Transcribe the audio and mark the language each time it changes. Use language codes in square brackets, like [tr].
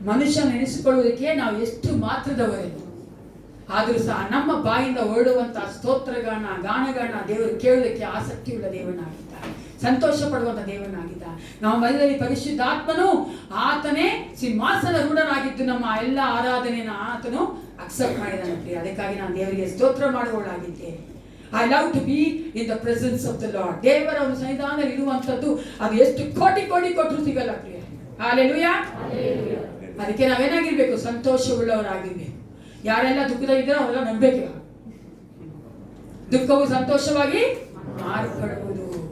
[kn] ಮನುಷ್ಯ ನೆನೆಸಿಕೊಳ್ಳುವುದಕ್ಕೆ ನಾವು ಎಷ್ಟು ಮಾತ್ರದವರೆಂದು, ಆದರೂ ಸಹ ನಮ್ಮ ಬಾಯಿಂದ ಹೊರಡುವಂತಹ ಸ್ತೋತ್ರಗಳನ್ನ, ಗಾನಗಳನ್ನ ದೇವರು ಕೇಳುವುದಕ್ಕೆ ಆಸಕ್ತಿ ಉಳ್ಳ ದೇವನಾಗಿದ್ದ, ಸಂತೋಷ ಪಡುವಂತ ದೇವನಾಗಿದ್ದ. ನಮ್ಮ ಮಧ್ಯದಲ್ಲಿ ಪರಿಶುದ್ಧಾತ್ಮನು ಆತನೇ ಸಿಂಹಾಸನ ರೂಢನಾಗಿದ್ದು ನಮ್ಮ ಎಲ್ಲ ಆರಾಧನೆಯನ್ನು ಆತನು ಅಕ್ಸೆಪ್ಟ್ ಮಾಡಿದಂತೆ. ಅದಕ್ಕಾಗಿ ನಾನು ದೇವರಿಗೆ ಸ್ತೋತ್ರ ಮಾಡುವವಳಾಗಿದ್ದೇನೆ. [en] I love to be in the presence of the Lord. [kn] ದೇವರ ಒಂದು ಸನ್ನಿಧಾನದಲ್ಲಿ ಇರುವಂತದ್ದು ಅದು ಎಷ್ಟು ಕೋಟಿ ಕೋಟಿ ಕೊಟ್ಟರು ಸಿಗಲ್ಲ ಪ್ರಿಯ. ಹಾಲೆಲೂಯ. ಅದಕ್ಕೆ ನಾವೇನಾಗಿರ್ಬೇಕು? ಸಂತೋಷವುಳ್ಳವರಾಗಿರ್ಬೇಕು. ಯಾರೆಲ್ಲ ದುಃಖದ ಇದ್ರೆ ಅವರೆಲ್ಲ ನಂಬಬೇಕು. ದುಃಖವು ಸಂತೋಷವಾಗಿ ಮಾರ್ಪಡುವುದು.